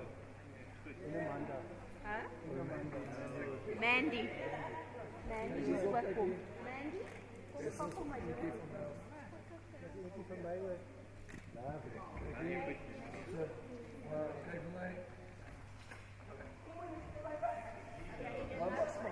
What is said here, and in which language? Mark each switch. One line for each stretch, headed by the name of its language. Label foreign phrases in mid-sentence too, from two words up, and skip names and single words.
Afrikaans: Mandy. Mandy is kom. Mandy, kom vir my.
Dutch: Eentje van mij hoor. Lovely. Kijk van mij.
English: One more small.